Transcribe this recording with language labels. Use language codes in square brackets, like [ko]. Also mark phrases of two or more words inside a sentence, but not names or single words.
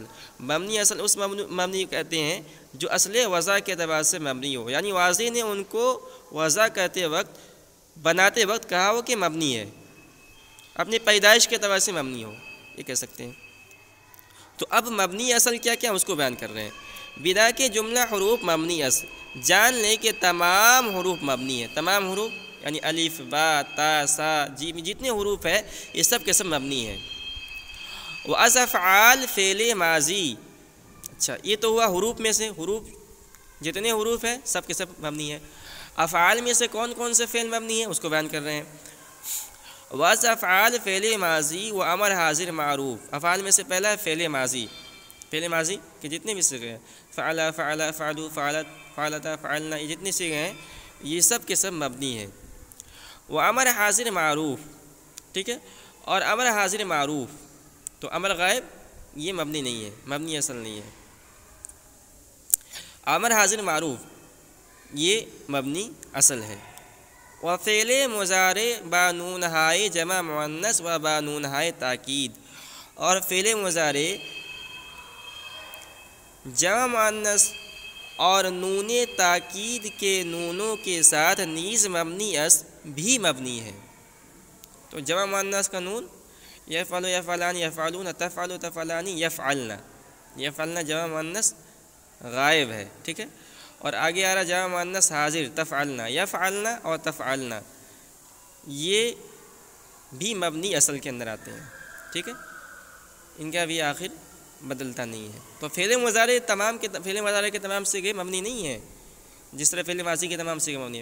[ur] مبنی اصل اس مبنی کہتے ہیں جو اصل وضع کے اعتبار سے مبنی ہو، یعنی واضح نے ان کو وضع کرتے وقت، بناتے وقت کہا ہو کہ مبنی ہے، اپنی پیدائش کے اعتبار سے مبنی ہو، یہ کہہ سکتے ہیں۔ تو اب مبنی اصل کیا کیا اس کو بیان کر رہے ہیں۔ [fa] بنا کے جملہ حروف مبنی اصل، [ur] جان لیں کہ تمام حروف مبنی ہیں، تمام حروف یعنی الف با تا سا جیم جتنے حروف ہیں یہ سب کے سب مبنی ہیں۔ [fa] وَأَزْ أَفْعَالِ فعل ماضی، [ur] اچھا یہ تو ہوا حروف میں سے، حروف جتنے حروف ہیں سب کے سب مبنی ہیں۔ افعال میں سے کون کون سے فعل مبنی ہیں اس کو بیان کر رہے ہیں۔ [fa] وَأَزْ أَفْعَالِ فعل ماضی و امر حاضر معروف، [ur] افعال میں سے پہلا ہے فعل ماضی، فعل ماضی کے جتنے بھی صیغے ہیں، [ar] فعل فعل فعلوا فعلت فعلتا فعلنا، [ur] یہ جتنے صیغے ہیں یہ سب کے سب مبنی ہیں۔ وہ امر حاضر معروف، ٹھیک ہے۔ اور امر حاضر معروف، تو امر غائب یہ مبنی نہیں ہے، مبنی اصل نہیں ہے۔ امر حاضر معروف یہ مبنی اصل ہے۔ [fa] وفعل مضارع با نون ہائے جمع مؤنث و با نون ہائے تاکید، [ur] اور فعل مضارع جمع مؤنث اور نون تاکید کے نونوں کے ساتھ نیز مبنی بھی مبنی ہے۔ تو جمع مؤنث کا نون [ar] یفعل یفعلان یفعلون تفعل تفعلان یفعلن، یفعلن [ur] جمع مؤنث غائب ہے، ٹھیک ہے، اور آگے آ رہا جمع مؤنث حاضر تفعلن، یفعلن اور تفعلن یہ بھی مبنی اصل کے اندر آتے ہیں، ٹھیک ہے، ان کا بھی آخر بدلتا نہیں ہے۔ تو فعل مضارع فعل مضارع کے تمام صیغے مبنی نہیں ہیں، جس طرح فعل ماضی کے تمام صیغے مبنی ہیں۔